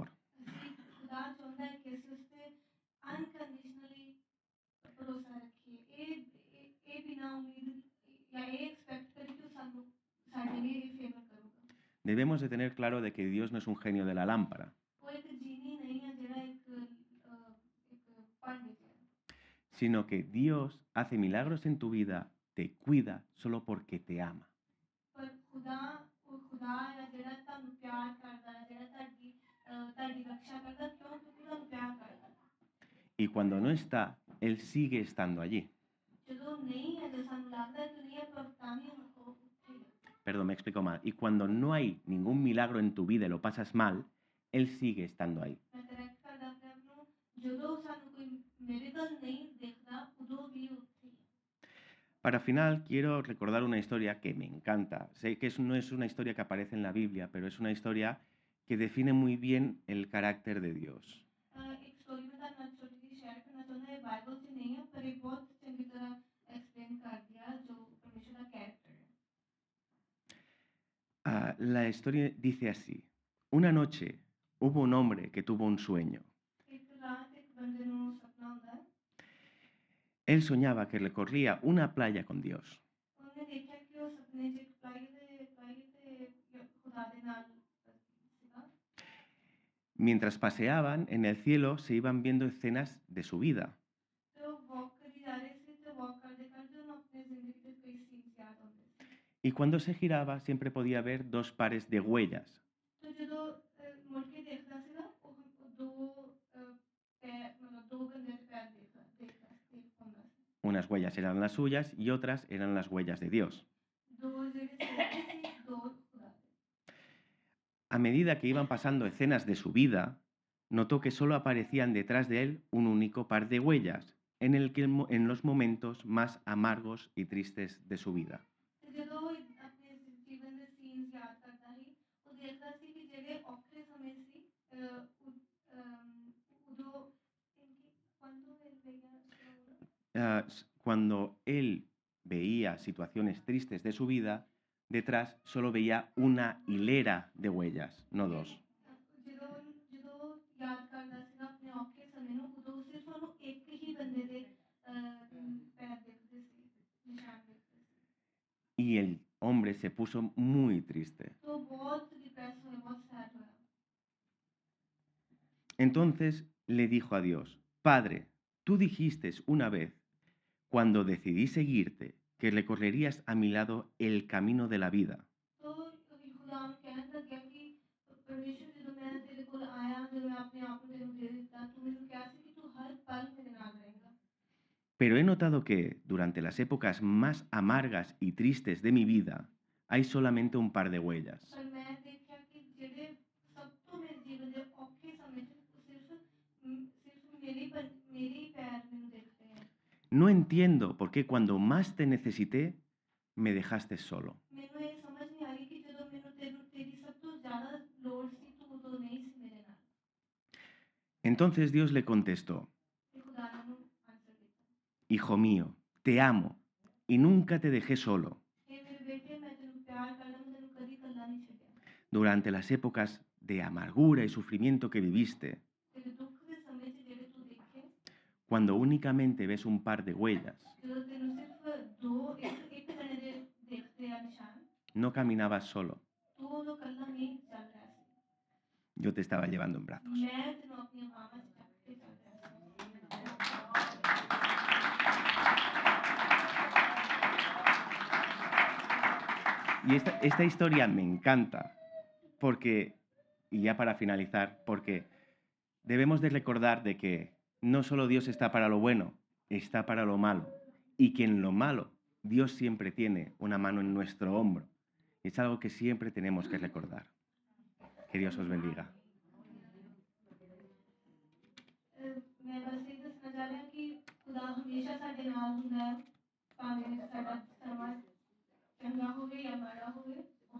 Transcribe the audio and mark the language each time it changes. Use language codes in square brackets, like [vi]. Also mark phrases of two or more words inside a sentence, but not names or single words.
[pa] ਅਸੀਂ ਖੁਦਾ ਚਾਹੁੰਦਾ ਹੈ ਕਿ ਅਸੀਂ ਉਸ ਤੇ ਅਨਕੰਡੀਸ਼ਨਲੀ ਭਰੋਸਾ ਰੱਖੀਏ ਇਹ ਬਿਨਾਂ ਉਮੀਦ ਜਾਂ ਇਹ ਐਕਸਪੈਕਟ ਕਰੀਏ ਕਿ ਉਹ ਸਾਨੂੰ ਸਾਡੇ ਲਈ ਇਹ ਫੇਵਰ ਕਰੂਗਾ [es] Debemos de tener claro de que Dios no es un genio de la lámpara, [pa] ਉਹ ਇੱਕ ਜੀਨੀ ਨਹੀਂ ਹੈ ਜਿਹੜਾ ਇੱਕ ਭਾਂਡੇ 'ਚ ਹੈ [es] sino que Dios hace milagros en tu vida, te cuida solo porque te ama. [pa] ਪਰ ਉਹ ਖੁਦਾ ਹੈ ਜਿਹੜਾ ਤੁਹਾਨੂੰ ਪਿਆਰ ਕਰਦਾ ਹੈ ਜਿਹੜਾ ਤੁਹਾਡੀ ਰੱਖਿਆ ਕਰਦਾ ਕਿਉਂ ਕਿਉਂਕਿ ਤੁਹਾਨੂੰ ਪਿਆਰ ਕਰਦਾ [es] Y cuando no está, Él sigue estando allí. [pa] ਜਦੋਂ ਨਹੀਂ ਹੈ ਜੇ ਸਾਨੂੰ ਲੱਗਦਾ ਕਿ ਨਹੀਂ ਹੈ ਪਰ ਤਾਂ ਵੀ ਉਹ ਉੱਥੇ ਹੀ ਹੈ [es] Perdón, me explico mal. Y cuando no hay ningún milagro en tu vida y lo pasas mal, Él sigue estando ahí. [pa] ਮੈਂ ਕਰੈਕਟ ਕਰਦਾ ਆਪਣੇ ਆਪ ਨੂੰ ਜਦੋਂ ਸਾਨੂੰ ਕੋਈ ਮਿਰੇਕਲ ਨਹੀਂ ਦਿਖਦਾ ਉਦੋਂ ਵੀ ਉੱਥੇ ਹੀ ਹੈ [es] Para final, quiero recordar una historia que me encanta. Sé que no es una historia que aparece en la Biblia, pero es una historia que define muy bien el carácter de Dios. [pa] ਇੱਕ ਸਟੋਰੀ ਮੈਂ ਤੁਹਾਡੇ ਨਾਲ ਛੋਟੀ ਜਿਹੀ ਸ਼ੇਅਰ ਕਰਨਾ ਚਾਹੁੰਦਾ ਇਹ ਬਾਈਬਲ 'ਚ ਨਹੀਂ ਹੈ ਪਰ ਇਹ ਬਹੁਤ ਚੰਗੀ ਤਰ੍ਹਾਂ ਐਕਸਪਲੇਨ ਕਰਦੀ ਆ ਜੋ ਪਰਮੇਸ਼ਰ ਦਾ ਕੈਰੈਕਟਰ ਹੈ [es] La historia dice así. Una noche hubo un hombre que tuvo un sueño. [pa] ਇੱਕ ਰਾਤ ਇੱਕ ਬੰਦੇ ਨੂੰ ਸੁਪਨਾ ਹੁੰਦਾ ਹੈ [es] Él soñaba que recorría una playa con Dios. [pa] ਉਹਨੇ ਦੇਖਿਆ ਕਿ ਉਹ ਸੁਪਨੇ 'ਚ ਇੱਕ ਪਲਾਈ ਤੇ ਖੁਦਾ ਦੇ ਨਾਲ ਸੀਗਾ [es] Mientras paseaban en el cielo se iban viendo escenas de su vida. [pa] ਤੇ ਉਹ ਵਾਕ ਕਰੀ ਜਾ ਰਹੇ ਸੀ ਤੇ ਵਾਕ ਕਰਦੇ ਕਰਦੇ ਉਹਨੂੰ ਆਪਣੀ ਜ਼ਿੰਦਗੀ ਦੇ ਕਈ ਸੀਨਸ ਯਾਦ ਆਉਂਦੇ ਸੀ [es] Y cuando se giraba siempre podía ver dos pares de huellas. [pa] ਤੇ ਜਦੋਂ ਮੁੜ ਕੇ ਦੇਖਦਾ ਸੀ ਨਾ ਉਹ ਦੋ ਪੈਰ ਮਤਲਬ ਦੋ ਬੰਦੇ ਦੇ ਪੈਰ ਦੇਖ ਪਾਉਂਦਾ ਸੀ [es] Unas huellas eran las suyas y otras eran las huellas de Dios. [pa] ਦੋ ਜਿਹੜੇ ਸੀ ਦੋ ਖੁਦਾ [es] A medida que iban pasando escenas de su vida, notó que solo aparecían detrás de él un único par de huellas, en los momentos más amargos y tristes de su vida. [pa] ਤੇ ਜਦੋਂ ਉਹ ਆਪਣੇ ਜੀਵਨ ਦੇ ਸੀਨਸ ਯਾਦ ਕਰਦਾ ਸੀ ਉਹ ਦੇਖਦਾ ਸੀ ਕਿ ਜਿਹੜੇ ਔਖੇ ਸਮੇਂ ਸੀ ਉਦੋਂ [es] quando él veía Cuando él veía situaciones tristes de su vida, detrás solo veía una hilera de huellas, no dos. [pa] ਜਦੋਂ ਜਦੋਂ ਯਾਦ ਕਰਦਾ ਸੀ ਆਪਣੇ ਔਖੇ ਸਮੇਂ ਨੂੰ ਉਦੋਂ ਸਿਰਫ ਉਹਨੂੰ ਇੱਕ ਹੀ ਬੰਦੇ ਦੇ ਪੈਰ ਦਿਖਦੇ ਸੀ ਨਿਸ਼ਾਨ ਦਿਖਦੇ ਸੀ [es] Y el hombre se puso muy triste. [hi] तो बहुत डिप्रेस हुए बहुत सैड हुआ [es] Entonces le dijo a Dios, Padre, tú dijiste una vez, cuando decidí seguirte, que recorrerías a mi lado el camino de la vida. [hi] तो खुदा ने कहने लगा कि परमेश्वर [pa] ਜਦੋਂ ਮੈਂ ਤੇਰੇ ਕੋਲ ਆਇਆ ਜਦੋਂ ਮੈਂ ਆਪਣੇ ਆਪ ਨੂੰ ਤੈਨੂੰ ਦੇ ਦਿੱਤਾ ਤੂੰ ਮੈਨੂੰ ਕਿਹਾ ਸੀ ਕਿ ਤੂੰ ਹਰ ਪਲ ਮੇਰੇ ਨਾਲ ਰਹੇਗਾ [es] Pero he notado que, durante las épocas más amargas y tristes de mi vida, hay solamente un par de huellas. [pa] ਪਰ ਮੈਂ ਦੇਖਿਆ ਕਿ ਜਿਹੜੇ ਸਭ ਤੋਂ ਮੇਰੇ ਜੀਵਨ ਦੇ ਔਖੇ ਸਮੇਂ 'ਚ ਸਿਰਫ ਮੇਰੇ ਹੀ ਪੈਰ ਮੈਨੂੰ ਦਿਖਦੇ ਹਨ [es] No entiendo por qué cuando más te necesité, me dejaste solo. [pa] ਮੈਨੂੰ ਇਹ ਸਮਝ ਨਹੀਂ ਆ ਰਹੀ ਕਿ ਜਦੋਂ ਮੈਨੂੰ ਤੇਰੀ ਸਭ ਤੋਂ ਜ਼ਿਆਦਾ ਲੋੜ ਸੀ ਤੂੰ ਉਦੋਂ ਨਹੀਂ ਸੀ ਮੇਰੇ ਨਾਲ [es] Entonces Dios le contestó, [pa] ਤੇ ਖੁਦਾ ਨੇ ਉਹਨੂੰ ਆਨਸਰ ਦਿੱਤਾ [es] Hijo mío, te amo y nunca te dejé solo. [pa] ਇਹ ਮੇਰੇ ਬੇਟੇ ਮੈਂ ਤੈਨੂੰ ਪਿਆਰ ਕਰਦਾ ਮੈਂ ਤੈਨੂੰ ਕਦੀ ਇਕੱਲਾ ਨਹੀਂ ਛੱਡਿਆ [es] Durante las épocas de amargura y sufrimiento que viviste, [pa] ਤੇਰੇ ਦੁੱਖ ਦੇ ਸਮੇਂ 'ਚ ਜਿਹੜੇ ਤੂੰ ਦੇਖੇ [es] cuando únicamente ves un par de huellas, [pa] ਜਦੋਂ ਤੈਨੂੰ ਸਿਰਫ ਦੋ ਇੱਕ ਜਣੇ ਦੇ ਦੇਖਦੇ ਆ ਨਿਸ਼ਾਨ [es] no caminabas solo, [pa] ਤੂੰ ਉਦੋਂ ਇਕੱਲਾ ਨਹੀਂ ਚੱਲ ਰਿਹਾ ਸੀ [es] yo te estaba llevando en brazos. [pa] ਮੈਂ ਤੈਨੂੰ ਆਪਣੀਆਂ ਬਾਹਾਂ 'ਚ ਚੱਕ ਕੇ ਚੱਲ ਰਿਹਾ ਸੀ [es] Y esta historia me encanta porque, y ya para finalizar, porque debemos de recordar de que no solo Dios está para lo bueno, está para lo malo. Y que en lo malo Dios siempre tiene una mano en nuestro hombro. Es algo que siempre tenemos que recordar. Que Dios os bendiga. [pa] ਮੈਂ ਬਸ ਇਹ ਦੱਸਣਾ ਚਾਹ ਰਿਹਾ ਕਿ ਖੁਦਾ ਹਮੇਸ਼ਾ ਸਾਡੇ ਨਾਲ ਹੁੰਦਾ ਹੈ ਭਾਵੇਂ ਸਾਡਾ ਸਮਾਂ ਚੰਗਾ ਹੋਵੇ ਜਾਂ ਮਾੜਾ ਹੋਵੇ